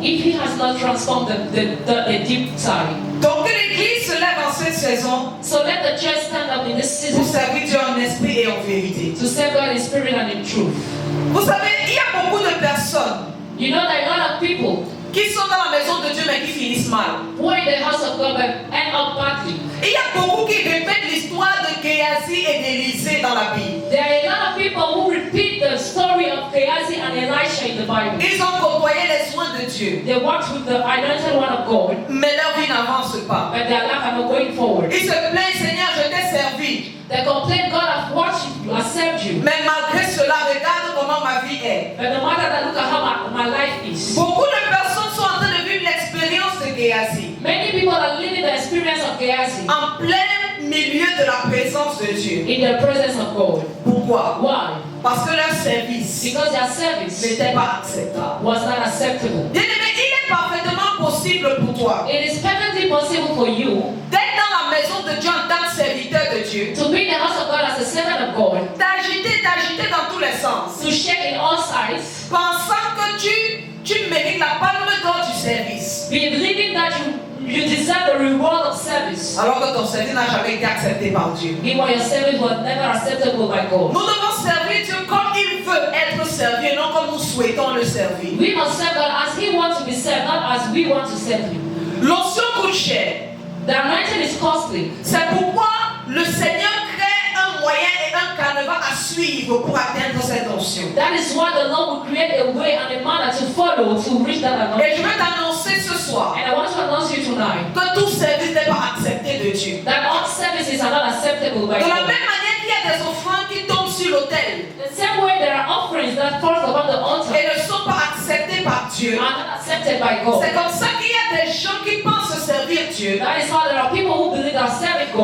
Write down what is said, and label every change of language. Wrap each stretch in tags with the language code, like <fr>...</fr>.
<en>if He has not transformed the deep side.</en> <fr>Donc que l'église se lève en cette saison</fr> <en>So let the church stand up in this</en> <fr>pour</fr> <en>season</en> <fr>servir Dieu en esprit et en vérité.</fr> <en>to serve God in spirit and in truth.</en> <fr>Vous savez, il y a beaucoup de personnes</fr> <en>You know that a lot of people</en> <fr>qui sont dans la maison de Dieu mais qui finissent mal.</fr> <en>who are in the house of God but end up badly.</en> <fr>Il y a beaucoup qui répètent l'histoire de Géasi et d'Élisée dans la Bible.</fr> <en>There are a lot of people who repeat the story of Gehazi and Elisha in the Bible.</en> <fr>Ils ont côtoyé les soins de Dieu,</fr> <en>They walked with the anointed one of God,</en> <fr>mais leur vie n'avance pas.</fr> <en>but their life are not going forward.</en> <fr>Ils se plaignent, Seigneur, je t'ai servi.</fr> <en>They complain, God, I've worshipped you, I served you.</en> <fr>Mais malgré cela, regarde comment ma vie est.</fr> <en>But no matter that, look at how my life is.</en> <fr>Beaucoup de personnes sont en train de vivre l'expérience de Géasi.</fr> <en>Many people are living the experience of Gehazi</en> <fr>En plein milieu de la présence de Dieu.</fr> <en>in the presence of God.</en> <fr>Pourquoi?</fr> <en>Why?</en> <fr>Parce que leur service</fr> <en>Because their service</en> <fr>n'était pas acceptable.</fr> <en>was not acceptable.</en> <fr>Bien-aimé, il est parfaitement possible pour toi</fr> <en>It is perfectly possible for you</en> <fr>d'être dans la maison de Dieu en tant que serviteur de Dieu,</fr> <en>to be in the house of God as a servant of God,</en> <fr>d'agiter dans tous les sens,</fr> <en>to shake in all sides,</en> <fr>pensant que tu mérites la palme d'or du service,</fr> <en>believing that you deserve the reward of service.</en> <fr>alors que ton service n'a jamais été accepté par Dieu.</fr> <en>Meanwhile, your service was never acceptable by God.</en> <fr>Nous devons servir Dieu comme il veut être servi et non comme nous souhaitons le servir.</fr> <en>We must serve God as He wants to be served, not as we want to serve Him.</en> <fr>L'onction coûte cher.</fr> <en>The anointing is costly.</en> <fr>C'est pourquoi le Seigneur crée un moyen et un canevas à suivre pour atteindre cette onction.</fr> <en>That is why the Lord will create a way and a manner to follow to reach that</en> <fr>Et je</fr> <en>anointing.</en> <fr>veux t'annoncer ce soir</fr> <en>And I want to announce you tonight</en> <fr>que tout service n'est pas accepté de Dieu.</fr> <en>that all services are not acceptable by</en> <fr>De la même manière qu'il y a des offrandes qui tombent sur l'autel</fr> <en>The same way there are offerings that fall upon the altar</en> <fr>et ne sont pas acceptées par Dieu.</fr> <en>are not accepted by God.</en> <fr>C'est comme ça qu'il y a des gens qui pensent servir Dieu,</fr> <en>That is why there are people who believe are serving God,</en>